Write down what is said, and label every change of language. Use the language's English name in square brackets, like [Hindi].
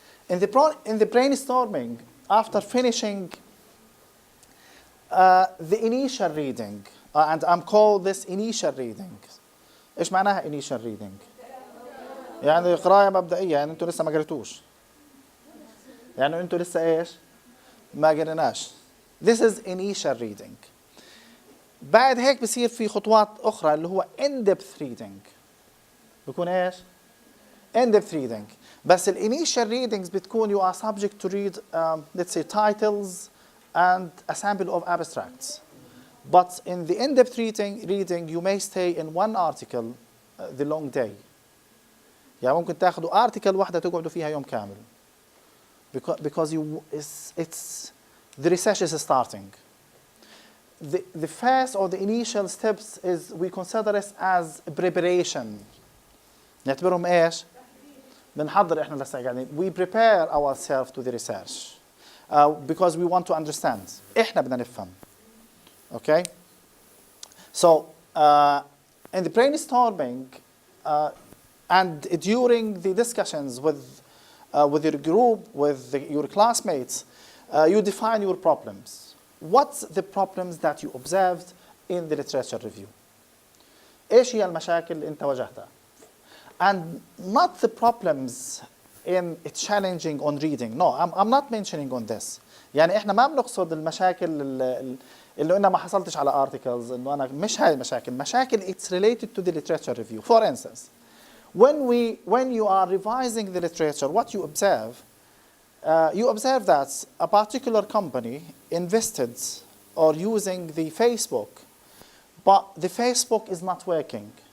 [English] In the brainstorming, after finishing the initial reading, and I'm called this initial reading. [Arabic] إيش معناها initial reading؟ يعني قراءة مبدئية، يعني أنتوا لسه ما قريتوش. يعني أنتوا لسه إيش؟ ما قريناش. [English] This is initial reading. [Arabic] بعد هيك بصير في خطوات أخرى اللي هو in-depth reading. بيكون إيش؟ [English] in-depth reading. [Arabic] بس [English] initial readings [Arabic] بتكون [English] you are subject to read let's say titles and a sample of abstracts. But in the in-depth reading you may stay in one article the long day. [Arabic] يعني ممكن تاخذوا article واحدة تقعدوا فيها يوم كامل. [English] Because the research is starting. The first or the initial steps is we consider this as preparation. [Arabic] نعتبرهم إيش؟ بنحضر إحنا لسه يعني [English] we prepare ourselves to the research because we want to understand. [Arabic] إحنا بدنا نفهم. [English] Okay? So in the brainstorming and during the discussions with your group, with your classmates, you define your problems. What's the problems that you observed in the literature review? [Arabic] إيش هي المشاكل اللي أنت واجهتها؟ [English] And not the problems in challenging on reading. No, I'm not mentioning on this. [Arabic] يعني إحنا ما بنقصد المشاكل اللي أنا ما حصلتش على articles إنه أنا مش هاي المشاكل. [English] مشاكل it's related to the literature review. For instance, when you are revising the literature, what you observe that a particular company invested or using the Facebook, but the Facebook is not working.